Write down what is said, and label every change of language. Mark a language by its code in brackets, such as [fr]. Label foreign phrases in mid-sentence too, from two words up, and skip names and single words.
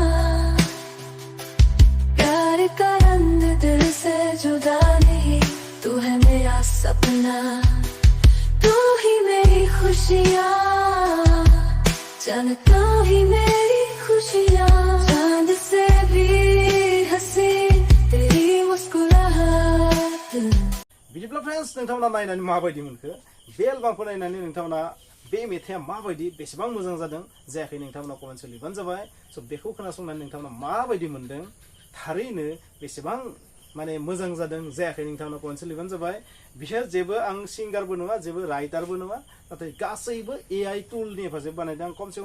[hi] प्यार का रंग दिल से जुदा नहीं तू है मेरा सपना तू ही मेरी खुशियां जानता ही मेरी खुशियां चांद से भी हंसी तेरी मुस्कुराहट [brx] बिदिब्ला फ्रेन्ड्स नोंथांमोना नायनानै माबायदि मोनखो बे एलबामखौ नायनानै नोंथांमोना बे मेथाइया माबायदि बेसेबां मोजां जादों जायाखै नोंथांमोना कमेन्टआव लिरबानो जाबाय स' बेखौ खोनासंनानै नोंथांमोना माबायदि मोनदों थारैनो बेसेबां माने मोजां जादों जायाखै नोंथांमोना कमेन्टआव लिरबानो जाबाय बिसोर जेबो आं सिंगारबो नङा जेबो राइटारबो नङा नाथाय गासैबो AI टुलनि हेफाजाबै बानायदों आं खमसे खम